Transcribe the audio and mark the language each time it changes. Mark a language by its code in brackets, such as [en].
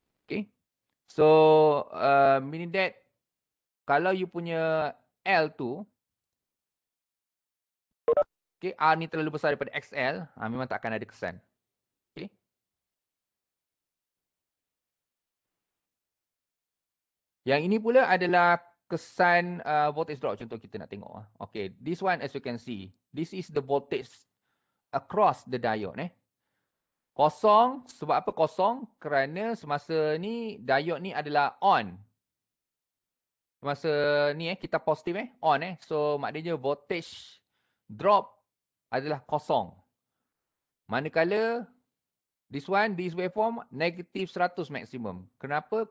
[en] Okay, so meaning that [ms] kalau you punya L tu, okay, R ni terlalu besar daripada XL, memang tak akan ada kesan. Okay. Yang ini pula adalah kesan voltage drop. Contoh kita nak tengok. [en] Okay, this one as you can see, this is the voltage across the diode. [ms] Kosong, sebab apa kosong? Kerana semasa ni diode ni adalah on. Semasa ni kita positif on So maknanya voltage drop adalah kosong. Manakala this waveform negatif 100 maksimum. Kenapa?